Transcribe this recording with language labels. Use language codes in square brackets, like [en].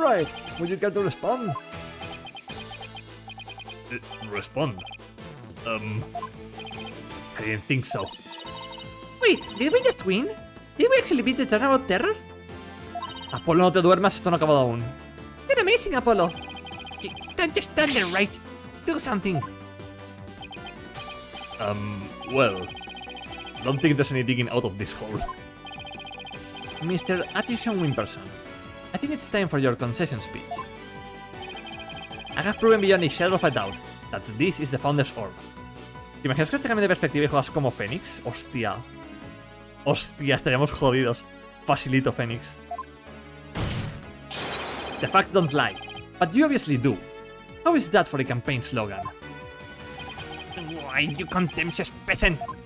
[en] Wright, would you care to respond? Respond? I didn't think so. Wait, did we just win? Did we actually beat the Turnabout Terror? [es] Apolo, no te duermas, esto no ha acabado aún. [en] You're amazing, Apollo! Don't just stand there, right? Do something! Well, don't think there's any digging out of this hole. Mr. Atchison Wimperson, I think it's time for your concession speech. I have proven beyond a shadow of a doubt that this is the Founder's Orb. [es] ¿Te imaginas que te cambias de perspectiva y juegas como Fénix? Hostia. Hostia, estaríamos jodidos. Facilito, Fénix. [en] The facts don't lie, but you obviously do. How is that for a campaign slogan? Why, you contemptuous peasant!